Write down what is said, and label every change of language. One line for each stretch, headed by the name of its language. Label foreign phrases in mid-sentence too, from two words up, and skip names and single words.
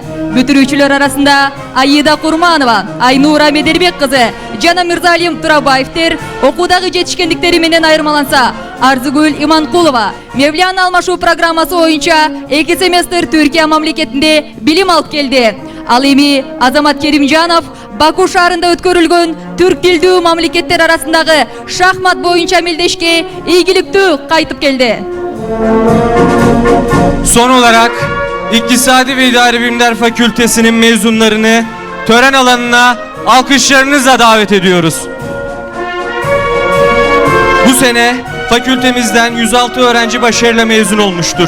Kyrgyz: Бүтүрүүчүлөр арасында Аида Курманова, Айнура Медербек кызы жана Мырзалим Турабаевтер окуудагы жетишкендиктери менен айырмаланса, Арзыгүл Иманкулова Мевлян алмашуу программасы боюнча 2 семестр Түркия мамлекетинде билим алып келди. Ал эми Азамат Керимжанов Баку шаарында өткөрүлгөн түрк тилдүү мамлекеттер арасындагы шахмат боюнча мелдешке ийгиликтүү кайтып келди.
Turkish: Son olarak İktisadi ve İdari Bilimler Fakültesinin mezunlarını tören alanına alkışlarınızla davet ediyoruz. Bu sene fakültemizden 106 öğrenci başarıyla mezun olmuştur.